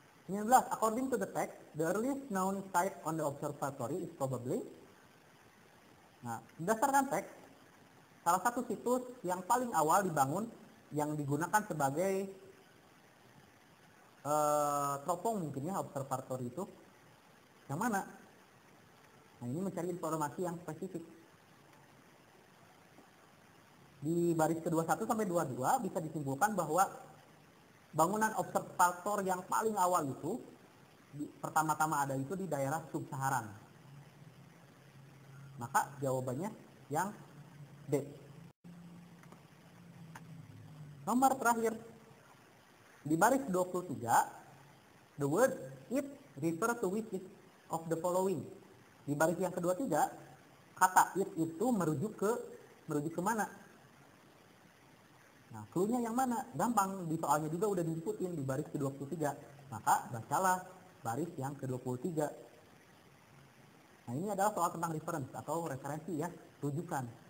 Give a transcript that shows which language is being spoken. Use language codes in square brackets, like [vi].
[id] Yang 19, [en] according to the text, the earliest known site on the observatory is probably. [id] Nah, berdasarkan teks, salah satu situs yang paling awal dibangun yang digunakan sebagai teropong mungkin ya observatory itu yang mana? Nah, ini mencari informasi yang spesifik. Di baris ke-21 sampai 22 bisa disimpulkan bahwa bangunan observator yang paling awal itu pertama-tama ada itu di daerah sub-Saharan. Maka jawabannya yang D. Nomor terakhir di baris 23, [en] the word it refer to which of the following. [id] Di baris yang ke-23, kata it itu merujuk ke mana? Nah, clue-nya yang mana? Gampang, di soalnya juga udah disebutin di baris ke-23. Maka bacalah baris yang ke-23. Nah, ini adalah soal tentang reference atau referensi ya, rujukan.